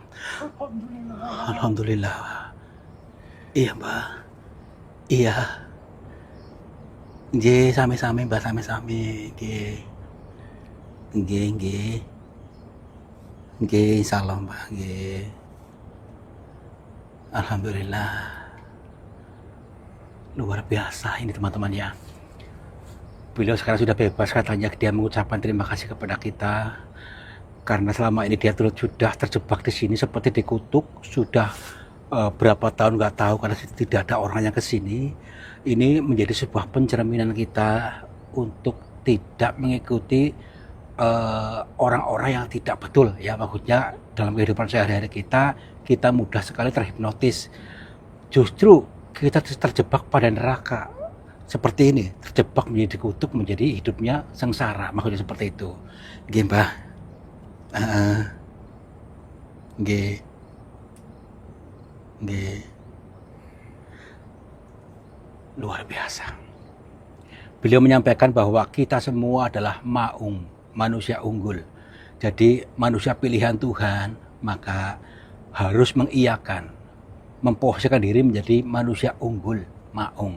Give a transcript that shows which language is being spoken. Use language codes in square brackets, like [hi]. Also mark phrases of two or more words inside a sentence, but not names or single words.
[id] Alhamdulillah. Iya, Mbak. Iya. [jv] Nggih, sami-sami, Mbak, sami-sami. Nggih. Insyaallah, Mbak. Nggih. [id] Alhamdulillah. Luar biasa ini, teman-teman, ya. Beliau sekarang sudah bebas, katanya. Dia mengucapkan terima kasih kepada kita karena selama ini dia sudah terjebak di sini seperti dikutuk. Sudah berapa tahun nggak tahu, karena tidak ada orang yang kesini. Ini menjadi sebuah pencerminan kita untuk tidak mengikuti orang-orang yang tidak betul ya, maksudnya dalam kehidupan sehari-hari kita mudah sekali terhipnotis. Justru kita terjebak pada neraka seperti ini, terjebak menjadi kutuk, menjadi hidupnya sengsara, maksudnya seperti itu. [jv] Nggih, Mbah. Heeh. Nggih. Nggih. [id] Luar biasa. Beliau menyampaikan bahwa kita semua adalah maung, manusia unggul. Jadi manusia pilihan Tuhan, maka harus mengiyakan, memposisikan diri menjadi manusia unggul, maung.